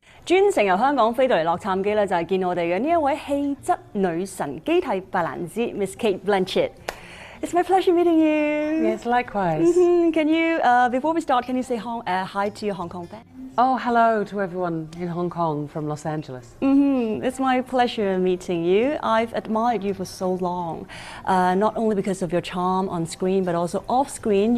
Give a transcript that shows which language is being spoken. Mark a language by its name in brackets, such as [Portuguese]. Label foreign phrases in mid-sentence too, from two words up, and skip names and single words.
[Cantonese] 專程由香港飛到嚟洛杉磯咧，就係見我哋嘅呢一位氣質女神基蒂白蘭茲 Miss Cate Blanchett. [English] It's my pleasure meeting you. Yes, likewise. Can you, before we start, can you say hi to your Hong Kong fans? Oh, hello to everyone in Hong Kong from Los Angeles. It's my pleasure meeting you. I've admired you for so long, not only because of your charm on screen, but also off screen.